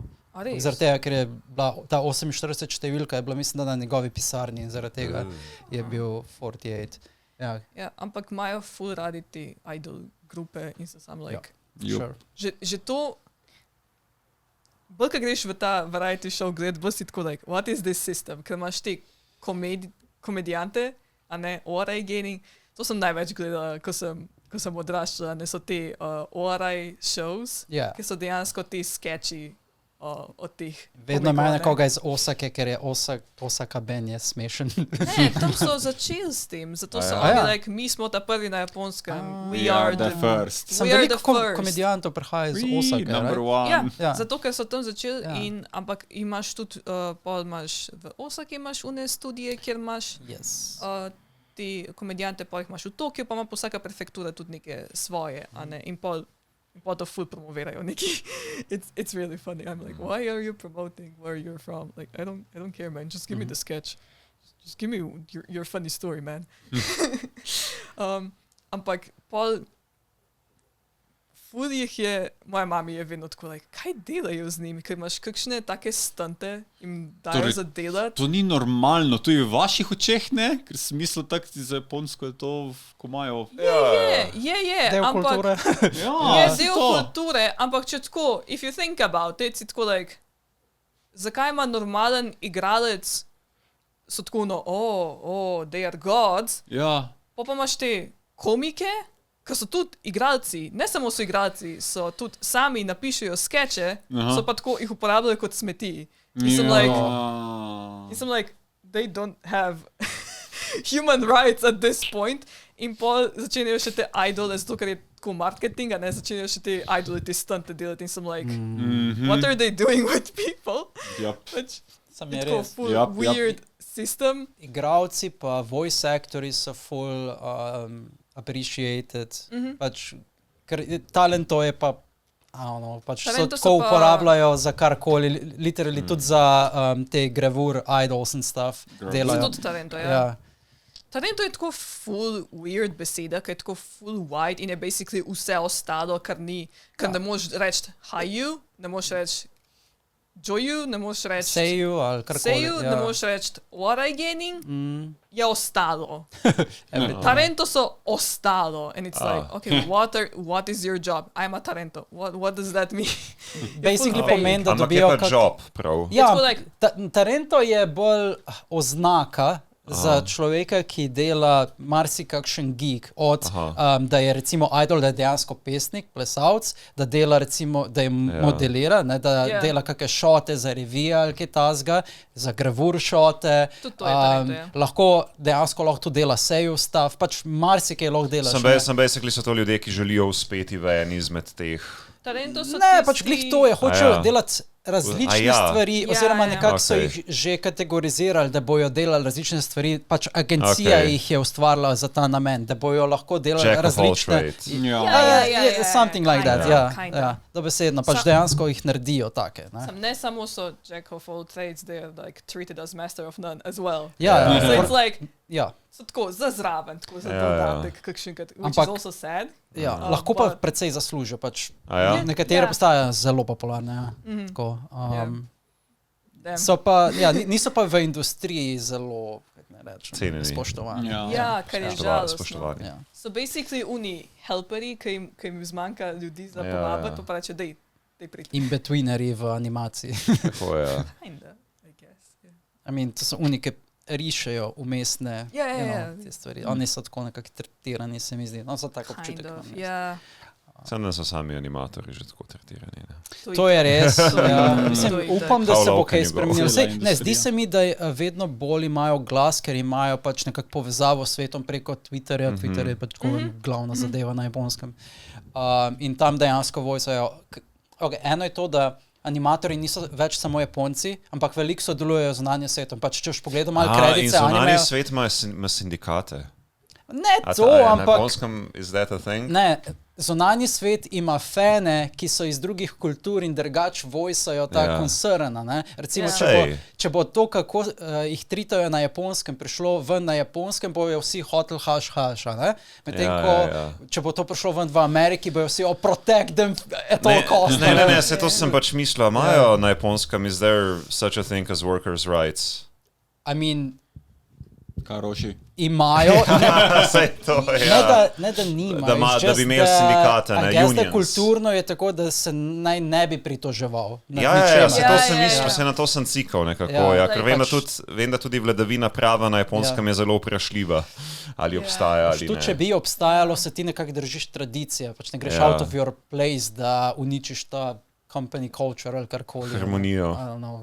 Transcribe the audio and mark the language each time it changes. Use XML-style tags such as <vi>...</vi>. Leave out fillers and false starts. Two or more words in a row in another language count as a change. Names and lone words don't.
<sl>Zaradi tega, ker je bila ta 48 številka, je bila, mislim, da na njegovi pisarni in zaradi tega je bil 48. Ja, ampak imajo full radi ti idol grupe in so sam like... Že to... Bolj, ko greš v ta</sl> <en>variety show</en> <sl>gled, bolj si tako like,</sl> <en>what is this system?</en> <sl>Ker imaš te komedijante, a ne, ORI gaming. To sem največ gledala, ko sem odraščala, ne so te ORI shows, ki so dejansko te sketchi od teh. Vedno imajo nekoga iz Osake, ker je Osaka Ben je smešen. Ne, tam so začeli s tem, zato so oni like, mi smo ta prvi na Japonskem.</sl> <en>We are the first.</en> <sl>Sem veliko komedijantov prihaja iz Osake.</sl> <en>Number one.</en> <sl>Zato, ker so tam začeli, ampak imaš tudi, pol imaš v Osake imaš une studije, kjer imaš ti komedijante, pa jih imaš v Tokiju, pa ima pa vsaka prefektura tudi neke svoje, a ne, in pol to full promovirajo neki.</sl> <en>It's really funny. I'm like, why are you promoting where you're from? Like, I don't care, man. Just give me the sketch. Just give me your funny story, man.</en> <sl>Ampak pol full jih je, moja mami je vedno tako, like, kaj delajo z njimi, ker imaš kakšne take stunte jim dajo za delati. To ni normalno, to je v vaših očeh, ne? Ker sem mislil tako za Japonsko je to, ko imajo... Je, del kulture. Je del kulture, ampak če tako,</sl> <en>if you think about it,</en> <sl>si tako, like, zakaj ima normalen igralec, so tako,</sl> <en>they are gods,</en> <sl>pa imaš te komike, ko so tudi igralci, ne samo so igralci, so tudi sami napišejo skeče, so pa tako jih uporabljajo kot smeti. In sem</sl> <en>like, they don't have human rights at this point.</en> <sl>In pol začenjajo še te idole, zato ker je tako marketing, a ne začenjajo še te idole, te stunte delati. In sem</sl> <en>like, what are they doing with people?</en> <sl>Sem je res.</sl> <en>Weird system.</en> <sl>Igralci pa voice actori so full...</sl> <en>appreciated,</en> <sl>pač, ker talento je pa, pač so tako uporabljajo za karkoli, literally tudi za te gravur,</sl> <en>idols and stuff delajo.</en> <sl>Za tudi talento, ja. Talento je tako full weird beseda, ker je tako full wide in je basically vse ostalo, kar ni, ker ne moreš reči haju, ne moreš reči joju, ne moreš reči Seju ali karkoli. seju, ne moreš reči waraigening, je ostalo.</sl> <en>Everything.</en> <sl>Talento so ostalo.</sl> <en>And it's like, okay, what is your job? I'm a talento. What does that mean? Basically vague.</en> <sl>pomeni, da Ampak je dobijo pa job, prav. Ja, tako like- talento je bolj oznaka za človeka, ki dela marsikakšen gig, od da je recimo idol, da je dejansko pesnik, plesalc, da dela recimo, da je modelira, ne, da dela kakšne šote za revije ali kaj tasga, za gravur šote, Tudi to je talento, ja. dejansko lahko tudi dela seju stav, pač marsikaj lahko delaš. Sem basically so to ljudje, ki želijo uspeti v en izmed teh. Talento so Ne, tisti- pač glih to je, hočejo ja. delati različne A ja. stvari, Ja, oziroma ja. nekako so Okej. jih že kategorizirali, da bojo delali različne stvari, pač agencija Okej. jih je ustvarila za ta namen, da bojo lahko delali</sl> <en>Jack of all</en> <sl>različne...</sl> <en>trades.</en> <sl>Ja.</sl> <en>Something like that, kinda,</en> <sl>ja.</sl> <en>kinda.</en> <sl>Ja, dobesedno, pač dejansko jih naredijo take. Ne? Ne samo so</sl> <en>jack of all trades, they are like treated as master of none as well.</en> <sl>Ja,</sl> <en>So it's like,</en> <sl>ja. so tako za zraven, tako za Ja, dodatek, kakšenkrat,</sl> <en>which</en> <sl>Ampak-</sl> <en>is also sad.</en> <sl>Ja, lahko pa</sl> <en>but-</en> <sl>precej zaslužijo. Pač. A ja? Nekatere Ja. postajajo zelo popularne. Ja. Tako,</sl> <en>Damn.</en> <sl>so pa, ja, niso pa v industriji zelo, kako naj rečem, Cenjeni. spoštovani. Ja, kar je žalostno. Spoštovani. Ja. So basically oni helperi, ki jim zmanjka ljudi za povabiti, pa reče, dej priti. In-betweeneri v animaciji. Tako je.</sl> <en>Kinda, I guess. Yeah.</en> <sl>I mean, to so oni, ki rišejo umestne Ja, ja, ja. te stvari. Oni so tako nekako tretirani, se mi zdi. No, za tak občutek.</sl> <en>Kind of,</en> <sl>imam jaz. ja. Sem da so sami animatorji že tako tretirani. Ne? To je res. Ja. Mislim, To je upam, da</sl> <en>How</en> <sl>se bo</sl> <en>low</en> <sl>kaj</sl> <en>can you go?</en> <sl>spremenilo. Cela Sej, ne, zdi industrija. se mi, da vedno bolj imajo glas, ker imajo pač nekako povezavo s svetom preko Twitterja. Twitter je pač tako glavna zadeva na Japonskem. In tam dejansko vojsajo. Okay, eno je to, da animatorji niso več samo Japonci, ampak veliko sodelujejo z zunanjim svetom. Pač, če už pogledamo malo In kredice, zunanji animejo. svet ima sindikate. Ne A to, ta- Na ampak...</sl> <en>Japonskem is that a thing?</en> <sl>Ne, zunanji svet ima fane, ki so iz drugih kultur in drugač vojsajo ta Ja. koncerna. Ne? Recimo, Ja. če bo to, kako jih tritajo na Japonskem, prišlo ven na Japonskem, bojo vsi hotel haš. Medtem Ja, ko, ja, ja. če bo to prišlo ven v Ameriki, bojo vsi</sl> <en>protect them at all costs.</en> <sl>Ne, se to sem pač mislil. Imajo na Japonskem,</sl> <en>is there such a thing as workers' rights? I mean,</en> <sl>Karoši. imajo, Saj to, ne, ja. da nimajo. Da</sl> <en>it's</en> <sl>da</sl> <en>just</en> <sl>bi imeli sindikate,</sl> <en>I</en> <sl>ne,</sl> <en>guess, da unions.</en> <sl>kulturno je tako, da se naj ne bi pritoževal. nad Ja, ničemer. se Ja, to ja, sem ja, mislil, ja. se na to sem cikal nekako, Ja, ja, ker vem, pač- vem, da tudi vladavina prava na Japonskem je zelo vprašljiva, ali obstaja ali Tudi če ne. bi obstajalo, se ti nekako držiš tradicije, pač ne greš Ja.</sl> <en>out of your place,</en> <sl>da uničiš ta</sl> <en>company culture</en> <sl>ali karkoli. Harmonijo.</sl> <en>I don't know.</en>